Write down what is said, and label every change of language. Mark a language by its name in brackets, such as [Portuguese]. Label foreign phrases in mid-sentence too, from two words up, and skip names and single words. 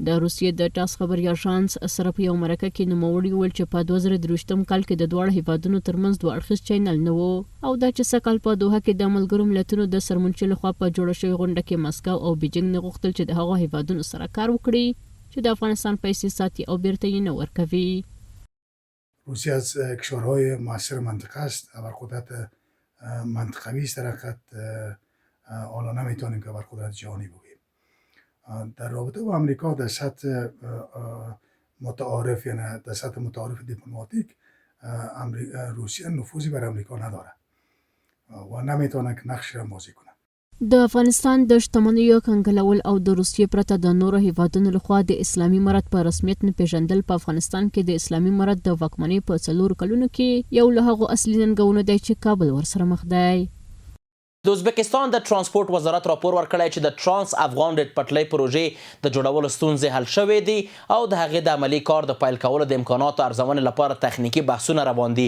[Pashto] د روسیې د ټاس خبري اژانس سره په یو مرکه کې نوموړي وویل چې په 2023 کال کې د دواړو هیوادونو ترمنځ دوه اړخیز چینل نه و او دا چې سږ کال په دوحه کې د ملګرو ملتونو د سرمنشي لخوا په جوړه شوې غونډه کې مسکو او بیجینګ نه غوښتل چې د هغو هیوادونو سره کار وکړي چې د افغانستان پیسې ساتي او بیرته یې نه ورکوي. [Persian] روسیه از کشورهای موثر منطقه است و بر قدرت منطقوی است، در حقیقت حالا نمیتونیم که بر قدرت جهانی بگوییم. در رابطه با امریکا در سطح متعارف یعنی در سطح متعارف دیپلماتیک روسیه نفوذی بر امریکا نداره و نمیتونه که نقش را بازی کنه. [Pashto] د افغانستان د شتمنیو کنګلول او د روسیې پرته د نورو هیوادونو لخوا د اسلامي امارت په رسمیت نه پیژندل په افغانستان کې د اسلامي امارت د واکمنۍ په 4 کلونو کې یو له هغو اصلي ننګونو دی چې کابل ورسره مخ دی. د ازبکستان د ترانسپورت وزارت راپور ورکړی چې د ترانس افغان ریل پټلۍ پروژې د جوړولو ستونزې حل شوې دي او د هغې د عملي کار د پیل کولو د امکاناتو ارزونې لپاره تخنیکي بحثونه روان دي.